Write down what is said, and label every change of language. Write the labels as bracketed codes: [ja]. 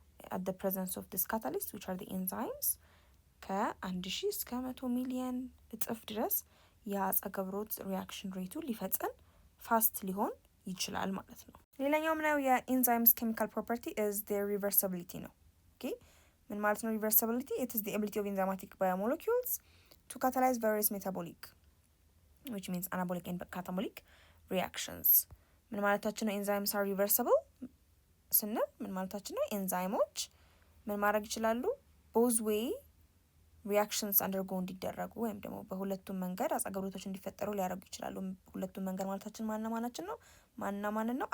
[en] at the presence of this catalyst which are the enzymes [am] ከ1000 እስከ 100 ሚሊየን እጥፍ ድረስ የአጸገብሮት ሪያክሽን ሬቱ ሊፈጽም ፋስት ሊሆን ይችላል ማለት ነው። ሌላኛው ምናየው የኢንዛይምስ ኬሚካል ፕሮፐርቲ [en] is their reversibility [am] ነው። ኦኬ ምን ማለት ነው reversibility? [en] It is the ability of enzymatic biomolecules to catalyze various metabolic which means anabolic and catabolic reactions. [am] ምን ማለታችን ነው [en] enzymes are reversible [am] ስንል ምን ማለታችን ነው? ኤንዛይሞች ምን ማድረግ ይችላሉ? [en] both way reactions undergo [am] እንዲደረጉ ወይም ደግሞ በሁለቱም መንገድ አጸገብሮቶች እንዲፈጠሩ ሊያደርጉ ይችላሉ። ሁለቱም መንገድ ማለታችን ማናችን ነው? ማን ነው?